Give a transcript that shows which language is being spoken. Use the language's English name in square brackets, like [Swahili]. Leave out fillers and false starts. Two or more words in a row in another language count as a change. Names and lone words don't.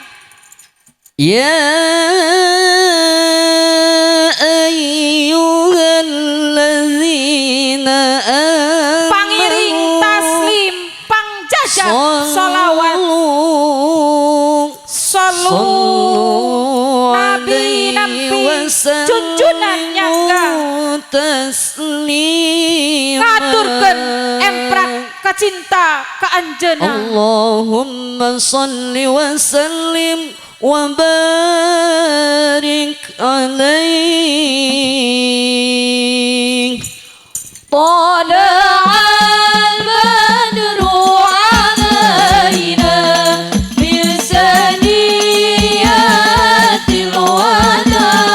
[Arabic] يا أيها الذين آمنوا [Sundanese] pangiring taslim pangjajah sholawat sallu nabi junjunan nyangga taslim ngaturkeun emprak kacinta ka anjeunna. [Arabic] اللهم صل وسلم وبارك عليه. طلع البدر علينا من ثنيات الوداع